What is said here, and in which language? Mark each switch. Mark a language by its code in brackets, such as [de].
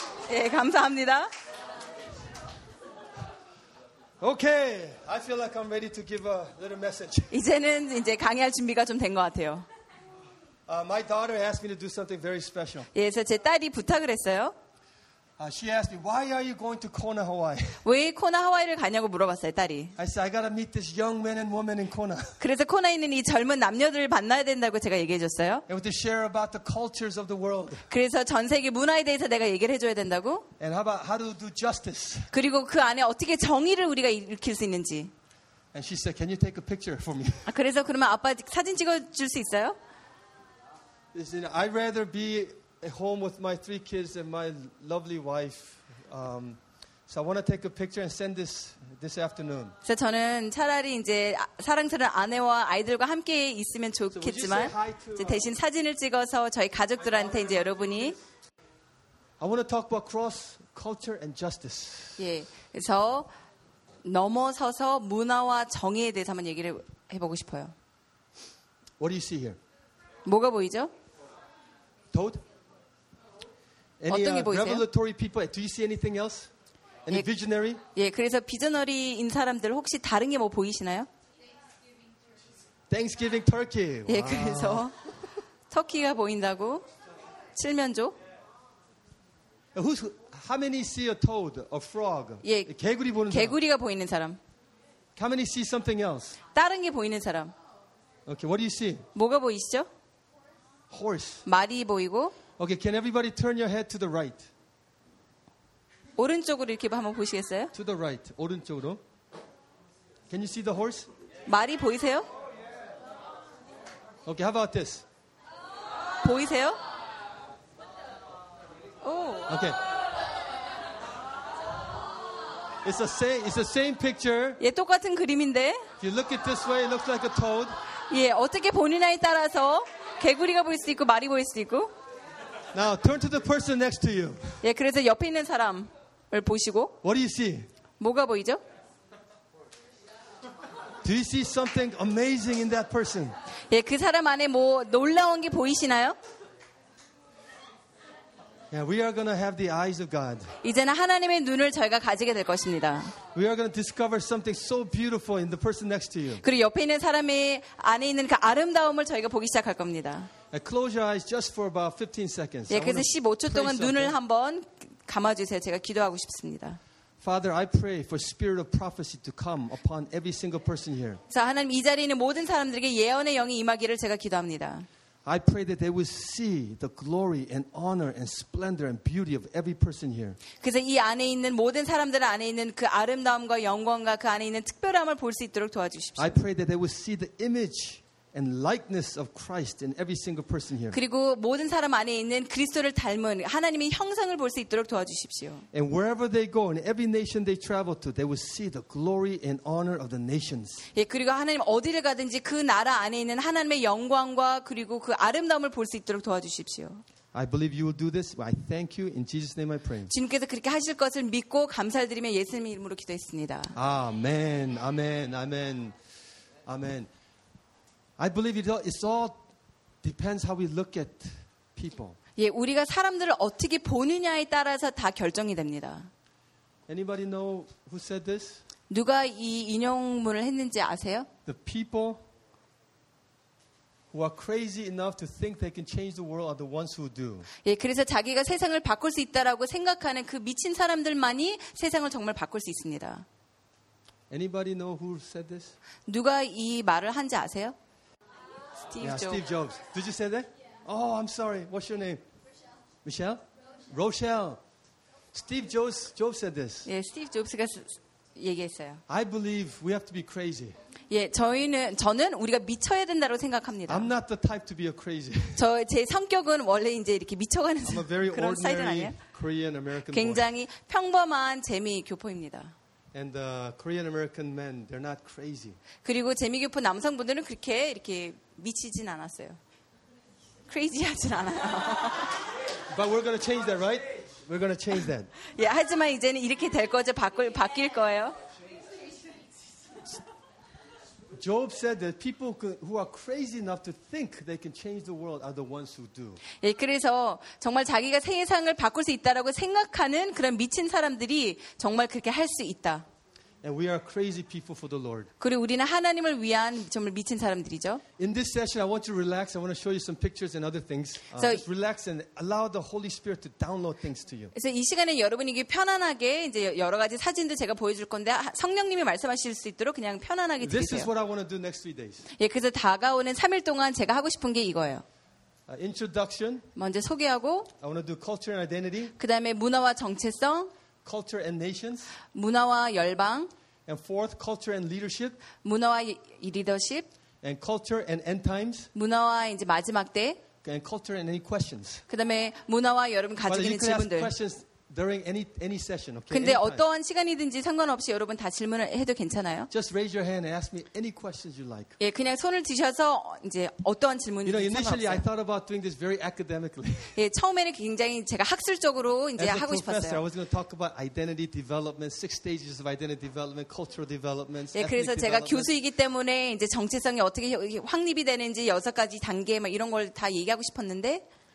[ko] 예, 감사합니다. [en] Okay, I feel like I'm ready to give a little message. [ko] 이제는 이제 강의할 준비가 좀 된 것 같아요. [en] My daughter asked me to do something very special. [ko] 예, 그래서 제 딸이 부탁을 했어요. [en] She asked me, "Why are you going to Kona, Hawaii?" [ko] 왜 코나 하와이를 가냐고 물어봤어요, 딸이. [en] I said, "I gotta meet this young man and woman in Kona." [ko] 그래서 코나에 있는 이 젊은 남녀들을 만나야 된다고 제가 얘기해줬어요. [en] I want to share about the cultures of the world. [ko] 그래서 전 세계 문화에 대해서 내가 얘기를 해줘야 된다고. [en] And how about how to do justice? [ko] 그리고 그 안에 어떻게 정의를 우리가 일으킬 수 있는지. [en] And she said, "Can you take a picture for me?" [ko] 그래서 그러면 아빠 사진 찍어줄 수 있어요? [en] I'd rather be at home with my three kids and my lovely wife. So I want to take a picture and send this afternoon. [ko] 그래서 저는 차라리 이제 사랑스러운 아내와 아이들과 함께 있으면 좋겠지만 이제 대신 사진을 찍어서 저희 가족들한테 이제 여러분이 [en] I want to talk about cross culture and justice. [ko] 예, 그래서 넘어서서 문화와 정의에 대해서 한번 얘기를 해보고 싶어요. [en] What do you see here? [ko] 뭐가 보이죠? [en] Toad? [ko] Any, 어떤 게 보이세요? [en] Revolutionary people? Do you see anything else? Any 예, visionary? [ko] 예, 그래서 비전어리인 사람들 혹시 다른 게 뭐 보이시나요? [en] Thanksgiving turkey. [ko] 예, 와. 그래서 터키가 보인다고 칠면조. [en] Who's, how many see a toad, a frog? [ko] 예, 개구리 보는 개구리가 사람. 보이는 사람. [en] How many see something else? [ko] 다른 게 보이는 사람. [en] Okay, what do you see? [ko] 뭐가 보이시죠? [en] Horse. [ko] 말이 보이고. [en] Okay, can everybody turn your head to the right? [ko] 오른쪽으로 이렇게 한번 보시겠어요? [en] To the right, 오른쪽으로. Can you see the horse? [ko] 말이 보이세요? [en] Okay, how about this? [ko] 보이세요? [en] Oh. Okay. It's the same picture. [ko] 예, 똑같은 그림인데. [en] If you look at this way, it looks like a toad. [ko] 예, 어떻게 보느냐에 따라서 개구리가 보일 수도 있고 말이 보일 수도 있고. [en] Now turn to the person next to you. [ko] 예, 그래서 옆에 있는 사람을 보시고. [en] What do you see? [ko] 뭐가 보이죠? [en] Do you see something amazing in that person? [ko] 예, 그 사람 안에 뭐 놀라운 게 보이시나요? [en] Yeah, we are going to have the eyes of God. [ko] 이제는 하나님의 눈을 저희가 가지게 될 것입니다. [en] We are going to discover something so beautiful in the person next to you. [ko] 그리고 옆에 있는 사람의 안에 있는 그 아름다움을 저희가 보기 시작할 겁니다. [en] Close your eyes just for about 15 seconds. [ko] 예, 그래서 15초 동안 눈을 한번 감아 주세요. 제가 기도하고 싶습니다. [en] Father, I pray for spirit of prophecy to come upon every single person here. [ko] 자, 하나님 이 자리에 있는 모든 사람들에게 예언의 영이 임하기를 제가 기도합니다. [en] I pray that they will see the glory and honor and splendor and beauty of every person here. [ko] 그래서 이 안에 있는 모든 사람들 안에 있는 그 아름다움과 영광과 그 안에 있는 특별함을 볼 수 있도록 도와주십시오. [en] I pray that they will see the image and likeness of Christ in every single person here. [ko] 그리고 모든 사람 안에 있는 그리스도를 닮은 하나님의 형상을 볼 수 있도록 도와주십시오. [en] And wherever they go, in every nation they travel to, they will see the glory and honor of the nations. [ko] 예, 그리고 하나님 어디를 가든지 그 나라 안에 있는 하나님의 영광과 그리고 그 아름다움을 볼 수 있도록 도와주십시오. [en] I believe you will do this. I thank you in Jesus' name. I pray. [ko] 주님께서 그렇게 하실 것을 믿고 감사드리며 예수님 이름으로 기도했습니다. [en] Amen. Amen. Amen. Amen. I believe it all depends how we look at people. [ko] 예, 우리가 사람들을 어떻게 보느냐에 따라서 다 결정이 됩니다. [en] Anybody know who said this? [ko] 누가 이 인용문을 했는지 아세요? [en] The people who are crazy enough to think they can change the world are the ones who do. [ko] 예, 그래서 자기가 세상을 바꿀 수 있다라고 생각하는 그 미친 사람들만이 세상을 정말 바꿀 수 있습니다. [en] Anybody know who said this? [ko] 누가 이 말을 한지 아세요? [en] Steve Jobs. Did you say that? Yeah. Oh, I'm sorry. What's your name? Michelle. Rochelle. Steve Jobs. Jobs said this. [ko] 예, 스티브 잡스가 얘기했어요. [en] I believe we have to be crazy. [ko] 예, 저는 우리가 미쳐야 된다고 생각합니다. [en] I'm not the type to be a crazy. [ko] 제 성격은 원래 이제 이렇게 미쳐가는 [en] I'm a very [ko] 그런 스타일은 아니에요. [en] Korean American. [ko] 굉장히 평범한 재미 교포입니다. [en] And the Korean American men, they're not crazy. [ko] 그리고 재미교포 남성분들은 그렇게 이렇게 미치진 않았어요. Crazy 하진 않아요. [en] But we're going to change that, right? We're going to change that. [ko] 예, 하지만 이제는 이렇게 될 거죠. 바뀔 거예요. [en] Job said that people who are crazy enough to think they can change the world are the ones who do. [ko] 예, 그래서 정말 자기가 세상을 바꿀 수 있다라고 생각하는 그런 미친 사람들이 정말 그렇게 할 수 있다. [en] And we are crazy people for the Lord. [ko] 그리고 우리는 하나님을 위한 정말 미친 사람들이죠. [en] In this session, I want to relax. I want to show you some pictures and other things. So, just relax and allow the Holy Spirit to download things to you. [ko] 그래서 이 시간에 여러분에게 편안하게 이제 여러 가지 사진들 제가 보여줄 건데 성령님이 말씀하실 수 있도록 그냥 편안하게 [en] This is what I want to do next 3 days. [ko] 예, 그래서 다가오는 3일 동안 제가 하고 싶은 게 이거예요. [en] Introduction. [ko] 먼저 소개하고. [en] I want to do culture and identity. [ko] 그다음에 문화와 정체성. [en] Culture and nations. [ko] 문화와 열방. [en] And fourth, culture and leadership. [ko] 문화와 리더십. [en] And culture and end times. [ko] 문화와 이제 마지막 때. [en] And culture and any questions. [ko] 그다음에 문화와 여러분 가지고 있는 질문들. [en] During any session, okay. [ko] 근데 anytime. 어떠한 시간이든지 상관없이 여러분 다 질문을 해도 괜찮아요. [en] Just raise your hand and ask me any questions you like. [ko] 예, 그냥 손을 드셔서 이제 어떠한 질문이든 상관없어요. [en] You know, initially I thought about doing this very academically. [ko] 예, 처음에는 굉장히 제가 학술적으로 이제 하고 싶었어요. [en] As a professor, I was going to talk about identity development, 6 stages of identity development, cultural development. [ko] 예, 그래서 제가 교수이기 때문에 이제 정체성이 어떻게 확립이 되는지 6가지 단계 막 이런 걸 다 얘기하고 싶었는데.